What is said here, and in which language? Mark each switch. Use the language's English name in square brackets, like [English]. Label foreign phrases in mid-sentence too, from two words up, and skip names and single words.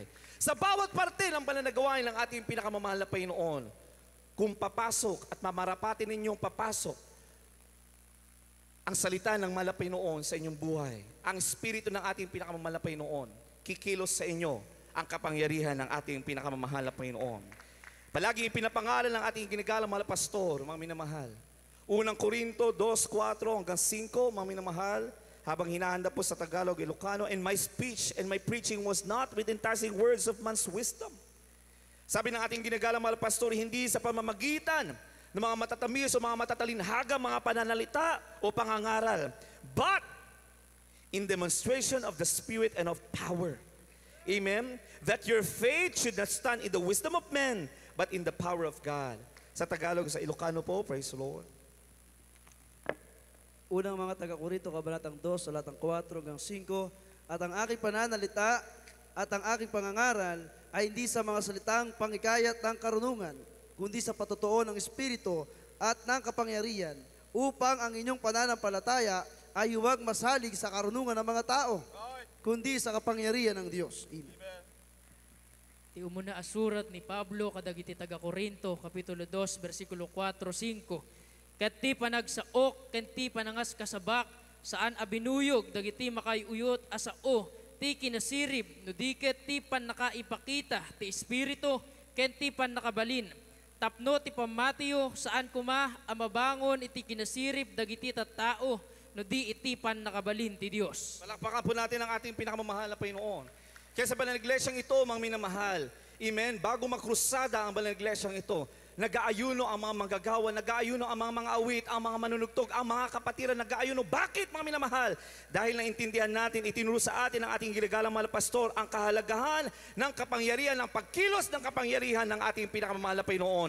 [Filipino] Sa bawat parte ng banal na gawain ng ating pinakamamahal na Panginoon, kung papasok at mamarapatin ninyong papasok ang salita ng mahal na Panginoon sa inyong buhay, ang Espiritu ng ating pinakamamahal na Panginoon, kikilos sa inyo ang kapangyarihan ng ating pinakamamahal na Panginoon. Palaging ipinapangalan ng ating ginagalang mahal na pastor, mga minamahal. Unang Korinto 2:4 hanggang 5, mga minamahal, habang hinahanda po sa Tagalog, Ilocano, [English] and my speech and my preaching was not with enticing words of man's wisdom. [Filipino] Sabi ng ating ginagalang mahal pastor, hindi sa pamamagitan ng mga matatamis o mga matatalinhaga, mga pananalita o pangangaral, [English] but in demonstration of the Spirit and of power. Amen? That your faith should not stand in the wisdom of men, but in the power of God. [Filipino] Sa Tagalog, sa Ilocano po, [English] praise the Lord. [Filipino] Unang mga taga-Korinto, kabanatang 2, salatang 4 hanggang 5, at ang aking pananalita at ang aking pangangaral ay hindi sa mga salitang pangikayat ng karunungan, kundi sa patotoo ng Espiritu at ng kapangyarihan, upang ang inyong pananampalataya ay huwag masalig sa karunungan ng mga tao, kundi sa kapangyarihan ng Diyos. Amen. [Iloko] Ti umuna asurat ni Pablo kadagiti taga-Korinto, kapitulo 2, versikulo 4-5. Ket ti panagsaok, ken ti panangas kasabak, saan abinuyog, dagiti makayuyot asao, ti kinasirib, no diket ti pan nakaipakita, ti Espiritu, ken ti pan nakabalin. Tapno ti pamatiyo, saan kuma, amabangon iti kinasirib, dagiti tattao, no di iti pan nakabalin ti Dios. [Filipino] Palakpakan po natin ang ating pinakamamahal na Panginoon. Kaya sa banal na iglesyang ito, mga minamahal, amen, bago makrusada ang banal na iglesyang ito, nag-aayuno ang mga manggagawa, nag-aayuno ang mga awit, ang mga manunugtog, ang mga kapatiran, nag-aayuno. Bakit, mga minamahal? Dahil naintindihan natin, itinuro sa atin ng ating giligalang mahal na pastor ang kahalagahan ng kapangyarihan, ng pagkilos ng kapangyarihan ng ating pinakamamahal na Panginoon.